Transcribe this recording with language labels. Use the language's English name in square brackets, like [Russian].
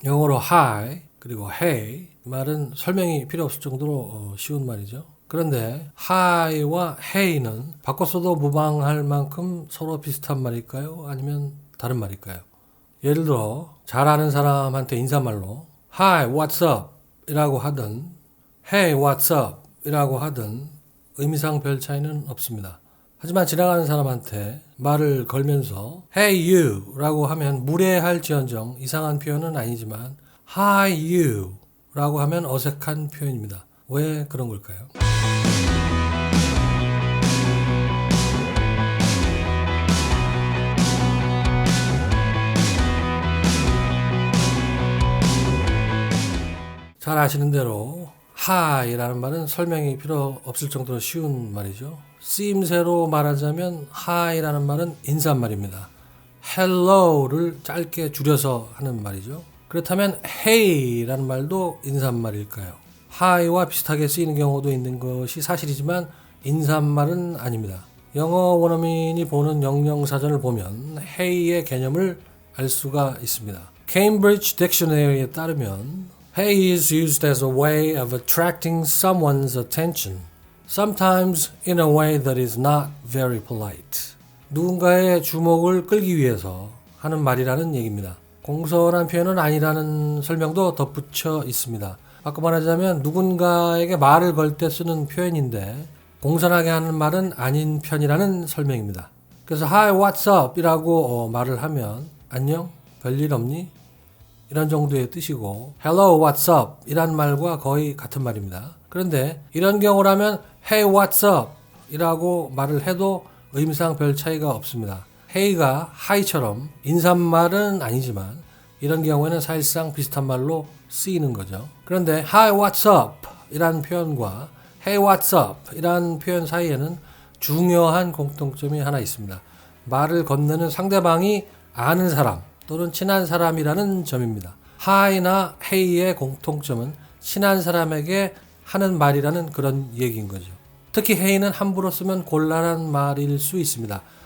[Korean] 영어로 hi 그리고 hey 이 말은 설명이 필요 없을 정도로 쉬운 말이죠. 그런데 hi와 hey는 바꿨어도 무방할 만큼 서로 비슷한 말일까요? 아니면 다른 말일까요? 예를 들어 잘 아는 사람한테 인사말로 [English] Hi, what's up? [Korean] 이라고 하든 [English] Hey, what's up? [Korean] 이라고 하든 의미상 별 차이는 없습니다. 하지만 지나가는 사람한테 말을 걸면서 [English] Hey, you [Korean] 라고 하면 무례할지언정 이상한 표현은 아니지만 [English] Hi, you [Korean] 라고 하면 어색한 표현입니다. 왜 그런 걸까요? 잘 아시는 대로 hi라는 말은 설명이 필요 없을 정도로 쉬운 말이죠. 쓰임새로 말하자면 hi라는 말은 인사말입니다. hello를 짧게 줄여서 하는 말이죠. 그렇다면 hey라는 말도 인사말일까요? hi와 비슷하게 쓰이는 경우도 있는 것이 사실이지만 인사말은 아닙니다. 영어 원어민이 보는 영영사전을 보면 hey의 개념을 알 수가 있습니다. Cambridge Dictionary에 따르면 [English] Hey is used as a way of attracting someone's attention, sometimes in a way that is not very polite. [Korean] 누군가의 주목을 끌기 위해서 하는 말이라는 얘기입니다. 공손한 표현은 아니라는 설명도 덧붙여 있습니다. 아까 말하자면 누군가에게 말을 걸 때 쓰는 표현인데 공손하게 하는 말은 아닌 편이라는 설명입니다. 그래서 [English] Hi, what's up? [Korean] 이라고 말을 하면 안녕, 별일 없니? 이런 정도의 뜻이고 [English] Hello, what's up? [Korean] 이란 말과 거의 같은 말입니다. 그런데 이런 경우라면 [English] Hey, what's up? [Korean] 이라고 말을 해도 의미상 별 차이가 없습니다. Hey가 Hi처럼 인사말은 아니지만 이런 경우에는 사실상 비슷한 말로 쓰이는 거죠. 그런데 [English] Hi, what's up? [Korean] 이란 표현과 [English] Hey, what's up? [Korean] 이란 표현 사이에는 중요한 공통점이 하나 있습니다. 말을 건네는 상대방이 아는 사람 또는 친한 사람이라는 점입니다. hi나 hey의 공통점은 친한 사람에게 하는 말이라는 그런 얘기인 거죠. 특히 hey는 함부로 쓰면 곤란한 말일 수 있습니다.